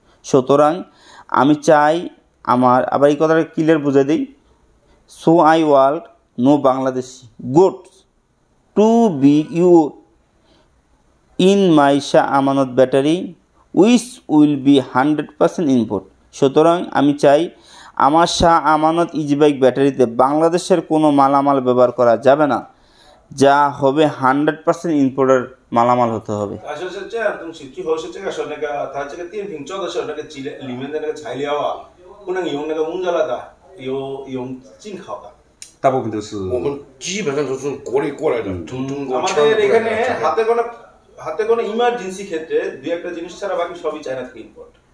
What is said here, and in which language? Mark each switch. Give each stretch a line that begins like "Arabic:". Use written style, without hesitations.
Bangla: সুতরাং আমি চাই আমার, আবার এই কথাটা ক্লিয়ার বুঝে দিই,
English: So I want no Bangladeshi goods to be use in my Shah Amanat battery, which will be 100% import.
Bangla: সুতরাং আমি চাই আমার শাহ আমানত ইজিবাইক ব্যাটারিতে বাংলাদেশের কোনো মালামাল ব্যবহার করা যাবে না, যা হবে 100% ইম্পোর্টের মালামাল হতে হবে।
Chinese: আসলে是这样东西，最后是这个说那个它这个电瓶做的时候，那个里面的那个材料啊，不能用那个蒙扎拉的，用进口的。大部分都是我们基本上都是国内过来的，从中国
Bangla: আমাদের এখানে হাতে কোনো ইমার্জেন্সি ক্ষেত্রে দুই একটা জিনিস ছাড়া বাকি সবই চায়না থেকে ইম্পোর্ট।